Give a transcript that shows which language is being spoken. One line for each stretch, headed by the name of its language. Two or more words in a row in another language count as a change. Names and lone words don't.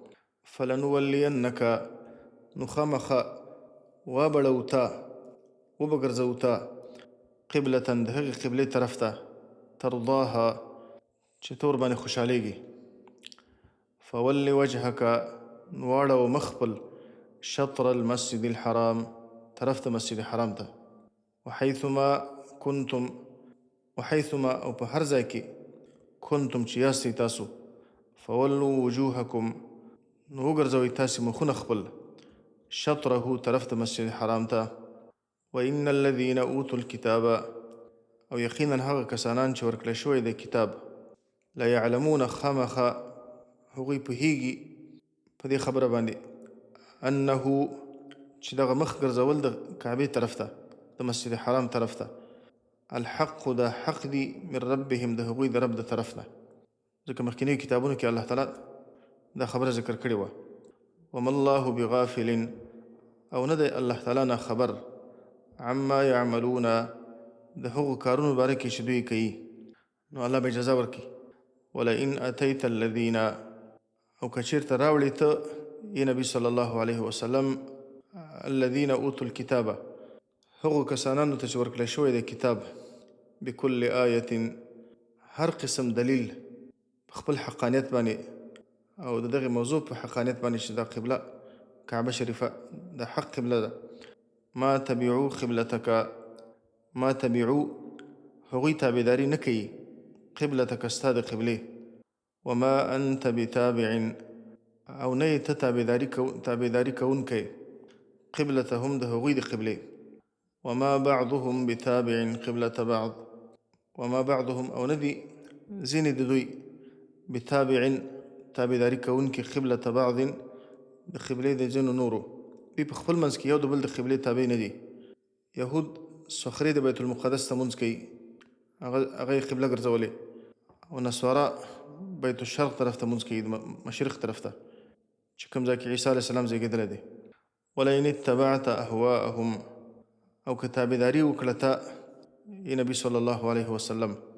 Pashto: فلنولینک، نو خامخا وابړو تا وبګرځو تا قبلة د هغې قبلې طرف ته ترضاها چې تور باندې خوشحالیږي.
Arabic: فول وجهک،
Pashto: نو واړوه مخ خپل
Arabic: شطر المسجد الحرام
Pashto: طرف ته مسجد حرام ته
Arabic: وحيثما كنتم
Pashto: وحيثما او په هر ځای کې کنتم چې یاستئ تاسو
Arabic: فولوا وجوهکم
Pashto: نو وګرځوئ تاسې مخونه خپل شطره طرف ته مسجد حرام ته
Arabic: وإن الذين اوتوا الكتاب
Pashto: او یقینا هغه کسانان چې ورکړل شوی د کتاب
Arabic: لا يعلمون
Pashto: خامخا هغوی پوهیږي په دې خبره باندې انه چې دغه مخ ګرځول د کعبې طرف ته د مسجد حرام طرف ته الحق دا حق دی
Arabic: من ربهم
Pashto: د هغوی د رب د طرف نه ځکه مخکینی کتابونو کې الله تعالی دا خبره ذکر کړې وه
Arabic: وما الله بغافل
Pashto: او نه دی الله تعالی نه خبر
Arabic: عما يعملون
Pashto: د هغو کارونو باره کې چې دوی کوي نو الله به جزا ورکړي ولئن
Arabic: اتیت الذین
Pashto: او که چېرته راوړې ته ای نبي
Arabic: صلی الله علیه وسلم الذین اوتوا الکتاب
Pashto: هغو کسانانو ته چې ورکړی شوی د کتاب
Arabic: بكل آیة
Pashto: هر قسم دلیل په خپل حقانیت باندې او د دغه موضوع په حقانیت باندې چې دا قبله کعبه شریفه د حق قبله ده
Arabic: ما تبعو قبلتک ما تبعو
Pashto: هغوی تابعداري نه کوي قبلتک ستا د قبلې
Arabic: وما انت بتابع
Pashto: او نه یې ته تابعداري کوونکی قبلتهم د هغوی د قبلې
Arabic: وما بعضهم بتابع قبلة بعض وما بعضهم
Pashto: او ندي ځینې د دوی بتابع تابعداري کوونکي
Arabic: قبلة بعض
Pashto: د قبلې د ځینو نورو دوی په خپل منځ کې یو د بل د قبلې تابع نه دي یهود صخرې د بیت المقدس ته مونځ کوي هغه یې قبله ګرځولې او نصارا بیت الشرق طرف ته مونځ کوي د مشرق طرف ته چې کوم ځای کې عیسی علیه السلام زیږېدلی دی
Arabic: ولئن اتبعت اهواءهم
Pashto: او که تابعداري وکړه ته ای نبي
Arabic: صلی الله علیه وسلم